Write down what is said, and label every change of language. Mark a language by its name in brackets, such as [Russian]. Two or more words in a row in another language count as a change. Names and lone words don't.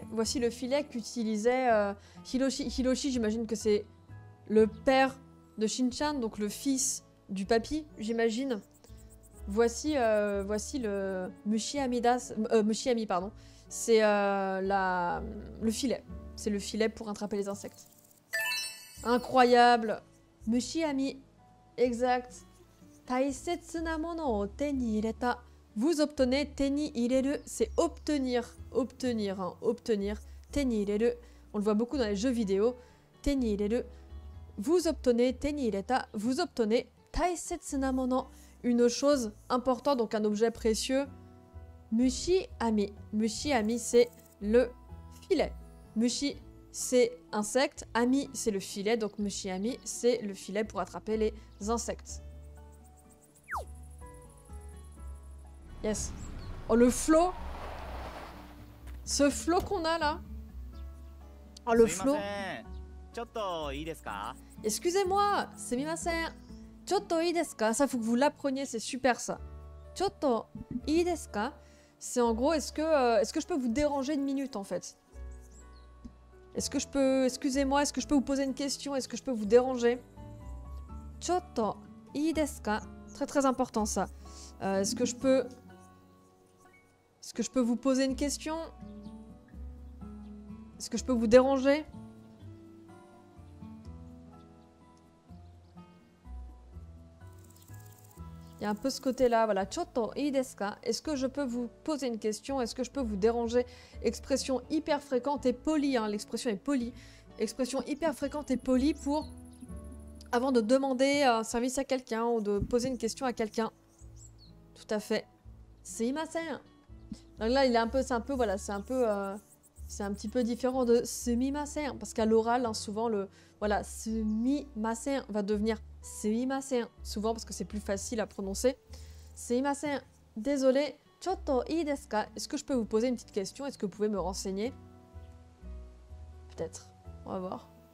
[French] Voici le filet qu'utilisait Hiroshi. Hiroshi, j'imagine que c'est le père de Shin-chan, donc le fils du papy, j'imagine. Voici le Mushiami, pardon. C'est le filet. C'est le filet pour attraper les insectes. Incroyable. Mushiami. Exact. [Japanese] 大切なものを手に入れた. [French] Vous obtenez [Japanese] 手に入れる. [French] C'est obtenir. Obtenir. Hein, obtenir. [Japanese] 手に入れる. [French] On le voit beaucoup dans les jeux vidéo. [Japanese] 手に入れる. [French] Vous obtenez [Japanese] 手に入れた. [French] Vous obtenez [Japanese] 大切なもの. [French] Une chose importante, donc un objet précieux. Mushi-ami. Mushi-ami, c'est le filet. Mushi, c'est insecte. Ami, c'est le filet. Donc mushi-ami, c'est le filet pour attraper les insectes. Yes. Oh, le flow. Ce flow qu'on a là. Oh, le flow. Excusez-moi, c'est mimasen. [Japanese] ちょっといいですか? [French] Ça, faut que vous l'appreniez, c'est super ça. [Japanese] ちょっといいですか? [French] C'est en gros, est-ce que je peux vous déranger une minute en fait? Est-ce que je peux, excusez-moi, est-ce que je peux vous poser une question? Est-ce que je peux vous déranger? [Japanese] ちょっといいですか? [French] Très très important ça. Est-ce que je peux vous poser une question? Est-ce que je peux vous déranger? Il y a un peu ce côté-là, voilà. [Japanese] ちょっといいですか? [French] Est-ce que je peux vous poser une question? Est-ce que je peux vous déranger? Expression hyper fréquente et polie, hein. L'expression est polie. Expression hyper fréquente et polie pour... Avant de demander un service à quelqu'un ou de poser une question à quelqu'un. Tout à fait. Sumimasen. Donc là, c'est un petit peu différent de sumimasen. Parce qu'à l'oral, hein, souvent, voilà, sumimasen va devenir sumimasen. Souvent parce que c'est plus facile à prononcer. [Japanese] すみません. Désolé. ちょっといいですか? [French] Est-ce que je peux vous poser une petite question? Est-ce que vous pouvez me renseigner? Peut-être. On va voir.